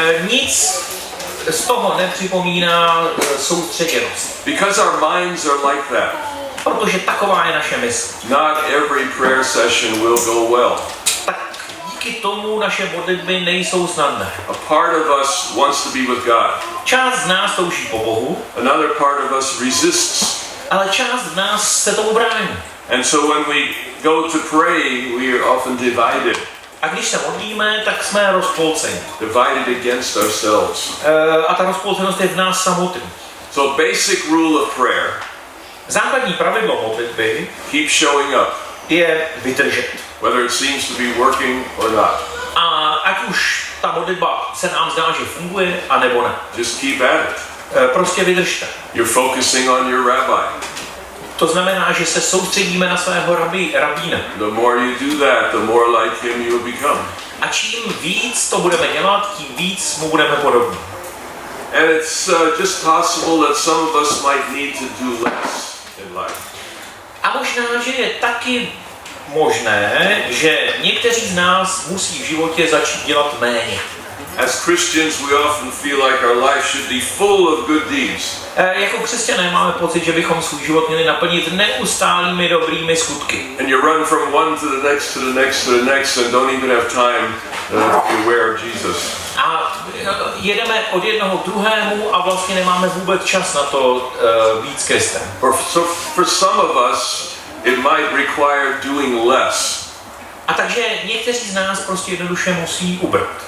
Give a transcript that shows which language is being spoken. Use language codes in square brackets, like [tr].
[cs] Nic z toho nepřipomíná soustředěnost. [en] Because our minds are like that, [cs] Protože taková je naše mysl. [en] not every prayer session will go well. [cs] Tak díky tomu naše modlitby nejsou snadné. [en] A part of us wants to be with God. [cs] Část z nás touží po Bohu, [en] Another part of us resists. [cs] ale část z nás se tomu brání. [en] And so when we go to pray, we are often divided. [cs] A když se modlíme, tak jsme rozpolceni. [en] Divided against ourselves. [cs] A ta rozpolcenost je v nás samotných. [en] So basic rule of prayer, [cs] Základní pravidlo modlitby [en] keep showing up, [cs] je vydržet. [en] whether it seems to be working or not. [cs] A ať už ta modlitba se nám zdá, že funguje, anebo ne. [en] Just keep at it. [cs] Prostě vydržte. [en] You're focusing on your rabbi. [cs] To znamená, že se soustředíme na svého rabína. [en] The more you do that, the more like him you will become. [cs] A čím víc to budeme dělat, tím víc mu budeme podobní. [en] And it's just possible that some of us might need to do less in life. [cs] A možná, že je taky možné, že někteří z nás musí v životě začít dělat méně. [en] As Christians, we often feel like our life should be full of good deeds. [cs] Jako křesťané máme pocit, že bychom svůj život měli naplnit neustálými dobrými skutky. [en] And you run from one to the next to the next to the next and don't even have time to be aware of Jesus. [cs] A jedeme od jednoho k druhému a vlastně nemáme vůbec čas na to být s Kristem. [en] For some of us, it might require doing less. [cs] A takže někteří z nás prostě jednoduše musí ubrat.